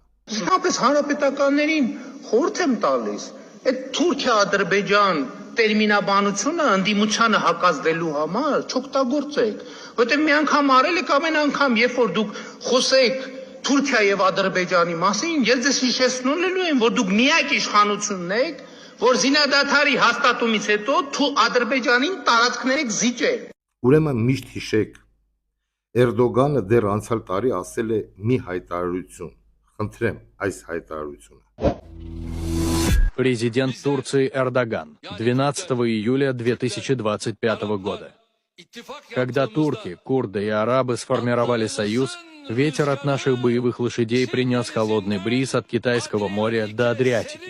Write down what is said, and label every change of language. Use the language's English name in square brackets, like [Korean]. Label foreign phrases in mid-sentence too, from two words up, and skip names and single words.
[Armenian] Իսկապես հանրապետականներին խորհուրդ եմ տալիս, այդ Թուրքիա-Ադրբեջան տերմինաբանությունը ընդդիմությանը հակազդելու համար չօգտագործեք, որտեղ մի անգամ արել եք ամեն անգամ, երբ որ դուք խոսեք Թուրքիա եւ Ադրբեջանի մասին, ես ձեզ հիշեցնելու եմ, որ դուք միակ իշխանությունն եք, որ զինադադարի հաստատումից հետո Ադրբեջանին տարածքներ եք զիջել։ Ուրեմն միշտ հիշեք, Էրդոգանը դեռ անցյալ տարի ասել է մի հայտարարություն։ Խնդրեմ այս հայտարարությունը։ [Russian] Президент Турции Эрдоган 12 июля 2025 года. Когда турки, курды и арабы сформировали союз, ветер от наших боевых лошадей принес холодный бриз от Китайского моря до Адриатики.